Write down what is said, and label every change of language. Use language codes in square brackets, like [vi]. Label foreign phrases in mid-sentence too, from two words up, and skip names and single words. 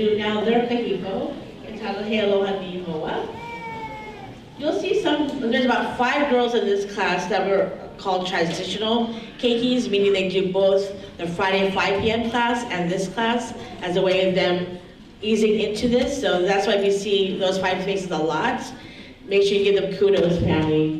[en] now their kahiko. It's [haw] aloha ni hoa. [en] You'll see there's about 5 girls in this class that were called transitional keikis, meaning they do both the Friday 5 p.m. class and this class as a way of them easing into this. So that's why we see those 5 faces a lot. Make sure you give them kudos, family.